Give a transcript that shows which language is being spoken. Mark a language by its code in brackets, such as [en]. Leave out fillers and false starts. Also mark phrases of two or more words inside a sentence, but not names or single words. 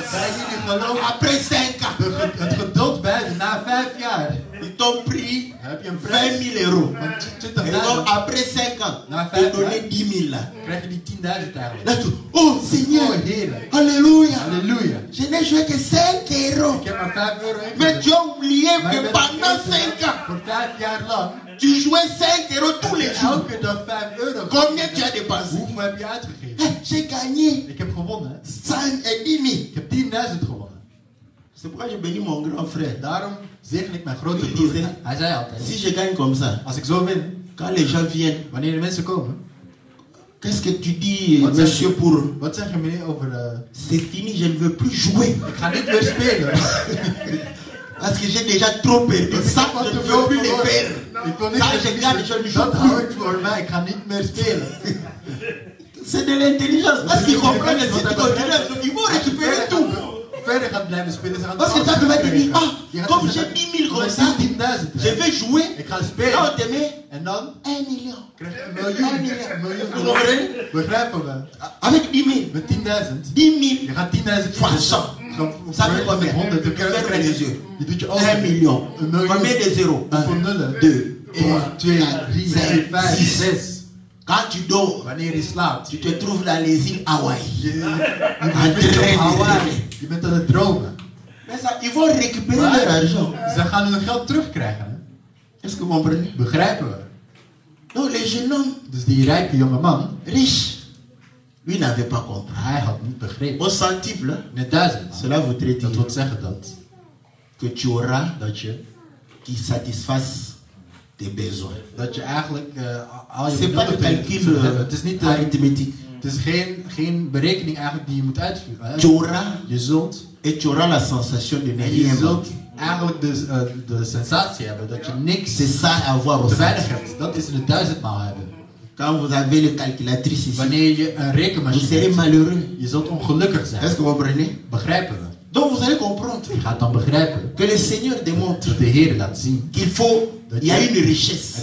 [nl] Bij jullie geloof. [fr] Après 5 ans, [nl] Het geduld bij na 5 jaar. [fr] ils t'ont pris [nl] Heb je een 20 prijs [fr] 000 euros. [nl] van [fr] Et donc 20.000. après 5 ans, [nl] Na te 5 [fr] donner [nl] jaar [fr] 10 000 là. [nl] krijg je die 10.000 eigenlijk. [fr] Là, tu, oh Seigneur, [nl] Oh heerlijk. [fr] Alléluia. [nl] Halleluja. [fr] Je n'ai joué que 5 euros. [nl] Ik heb maar 5 euro [fr] Mais tu as oublié [nl] Maar je [fr] que [nl] bent [fr] pendant [nl] vergeten, [fr] 5 ans, [nl] voor 5 jaar lang, [fr] tu jouais 5 euros tous les jours. [nl] elke dag 5 euro. [fr] Combien tu as dépensé? [nl] Hoeveel heb je uitgegeven? [fr] Eh, j'ai gagné [nl] Ik heb gewonnen. [fr] 5 et 10 000. [nl] Ik heb 10.000 gewonnen. [fr] C'est pourquoi je bénis mon grand frère. [nl] Daarom zegen ik mijn grote [fr] Oui, [nl] broer. die zei- Hij zei altijd, [fr] Si je gagne comme ça, [nl] als ik zo win, [fr] quand les gens viennent, [nl] wanneer de mensen komen, [fr] qu'est-ce que tu dis, [nl] Wat [fr] monsieur, [nl] zeg je? [fr] pour... [nl] Wat zeg je meneer over [fr] C'est fini, je ne veux plus jouer. [nl] ik ga niet meer spelen. [fr] Parce que j'ai déjà trop perdu. Ça, je ne veux plus les perdre. [nl] Ik wil niet [fr] Ça, [nl] meer [fr] je gagne, je ne [nl] Dat [fr] joue [nl] hou [fr] plus. [nl] ik voor mij. Ik ga niet meer spelen. [fr] C'est de l'intelligence. Parce qu'ils comprennent si tu continues, ils vont récupérer tout. [nl] Verder gaat blijven spelen. Ze gaan [fr] Parce que toi, tu vas te dire, ah, comme j'ai 10 000 comme ça, [nl] 10.000. [fr] je vais jouer. [nl] Ik ga [fr] Là, [nl] spelen. [fr] on te met [nl] En dan [fr] 1 million. [nl] krijg je een miljoen. Een miljoen. [fr] Vous comprenez? [nl] Begrijpen we? [fr] Avec 10 000. [nl] Met 10.000. [fr] 10 000 [nl] Je gaat 10.000 [fr] fois 100. Ça fait combien? [nl] 100. Dan [fr] Ferme les yeux. [nl] Je doet je [fr] 1 [nl] ogen. [fr] million. [nl] Een miljoen. [fr] Combien de zéros? [nl] Hoeveel nullen? [fr] 2, 1, 2, 3, 4, 5, 6. [nl] 6. [fr] Quand tu dors, [nl] Wanneer je slaapt. [fr] tu te trouves dans les îles Hawaï. [nl] Je bent op Hawaii. Je bent aan het dromen. [fr] Mais ça, ils vont récupérer leur argent. [nl] Ze gaan hun geld terugkrijgen. Hè? [fr] Est-ce que vous comprenez? [nl] Begrijpen we? [fr] Donc les jeunes hommes [nl] Dus die rijke jonge man, [fr] riches, lui n'avait pas compris. [nl] hij had niet begrepen. [fr] Au centuple, [nl] In het 1000. [fr] cela voudrait [nl] Dat [fr] dire [nl] wil zeggen dat, [fr] que tu auras [nl] dat je [fr] qui satisfasse tes besoins. [nl] dat je eigenlijk al je [fr] C'est pas de [nl] bedoelingen [fr] calcul [nl] zult hebben. Het is niet [fr] arithmétique. [nl] het is geen berekening eigenlijk die je moet uitvoeren. [fr] Tu auras [nl] Je zult [fr] et tu auras la sensation de ne [nl] en je [fr] rien [nl] zult [fr] manquer. [nl] eigenlijk de sensatie hebben dat je niks [fr] C'est ça avoir au [nl] te weinig [fr] centuple. [nl] hebt. Dat is in het 1000-maal hebben. [fr] Quand vous avez le calculatrice ici, [nl] Wanneer je een [fr] vous [nl] rekenmachine [fr] serez [nl] hebt, [fr] malheureux. [nl] je zult ongelukkig [fr] Est-ce [nl] zijn. [fr] que vous comprenez? [nl] Begrijpen we? [fr] Donc vous allez comprendre [nl] Je gaat dan begrijpen [fr] que le Seigneur démontre [nl] dat de Heer laat zien. [fr] qu'il faut, il y a une richesse